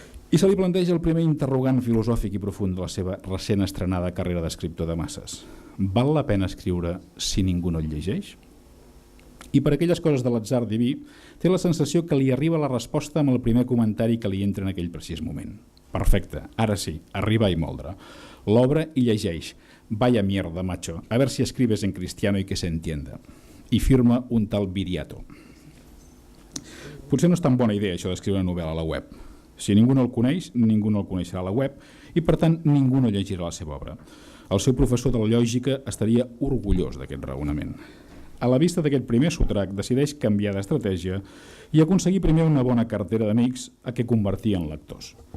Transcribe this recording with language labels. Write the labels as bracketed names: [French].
[Catalan] I se li planteja el primer interrogant filosòfic i profund de la seva recent estrenada carrera d'escriptor de masses. Val la pena escriure si ningú no el llegeix? I per aquelles coses de l'atzar diví, té la sensació que li arriba la resposta amb el primer comentari que li entra en aquell precís moment. Perfecte, ara sí, arriba i moldre. L'obre i llegeix. [Spanish] Vaya mierda, macho, a ver si escribes en cristiano y que se entienda. [Catalan] I firma un tal Viriato. Potser no és tan bona idea això d'escriure una novel·la a la web. Si ningú no el coneix, ningú no el coneixerà a la web i, per tant, ningú no llegirà la seva obra. El seu professor de la lògica estaria orgullós d'aquest raonament. A la vista d'aquest primer sotrac, decideix canviar d'estratègia i aconseguir primer una bona cartera d'amics a què convertir en lectors.